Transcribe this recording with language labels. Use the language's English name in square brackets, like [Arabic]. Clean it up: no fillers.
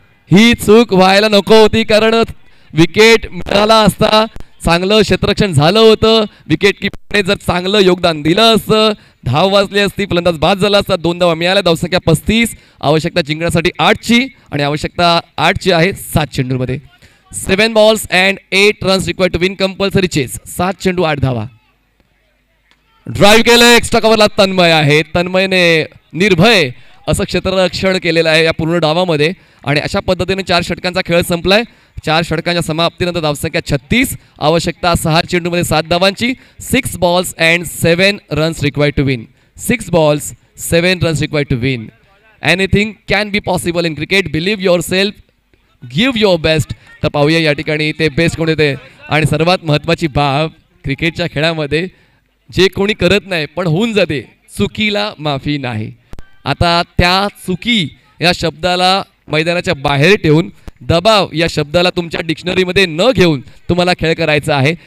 [Marathi] ही चूक व्हायला नको होती कारण विकेट मिळाला असता, चांगलं क्षेत्ररक्षण झालं होतं. विकेट किपरने जर चांगलं योगदान दिलं असतं, धाव वाजली असती, फलंदाज बाद झाला असता. 2 धावा मिळाल्या. धावसंख्या 35. आवश्यकता जिंकण्यासाठी 8ची आणि आवश्यकता 8ची आहे 7 चेंडूमध्ये. [English] 7 balls and 8 runs required to win compulsory chase. [Marathi] 7 चेंडू 8 धावा. ड्राईव्ह केलं, एक्स्ट्रा कव्हरला तन्मय आहे. तन्मयने निर्भय असं क्षेत्ररक्षण केलेलं आहे या पूर्ण डावामध्ये आणि अशा पद्धतीने 4 षटकांचा खेळ संपलाय. 4 षटकांच्या समाप्तीनंतर धावसंख्या 36. आवश्यकता 6 चेंडूमध्ये 7 धावांची. [English] 6 balls and 7 runs required to win. 6 balls 7 runs required to win. Anything can be possible in cricket. Believe yourself. [Marathi] Give your best. तर पाहूया या ठिकाणी ते बेस्ट कोण येते. आणि सर्वात महत्त्वाची बाब क्रिकेटच्या खेळामध्ये जे कोणी करत नाही पण होऊन जाते, चुकीला माफी नाही. आता त्या चुकी या शब्दाला मैदानाच्या बाहेर ठेवून दबाव या शब्दाला तुमच्या डिक्शनरीमध्ये न घेऊन तुम्हाला खेळ करायचा आहे.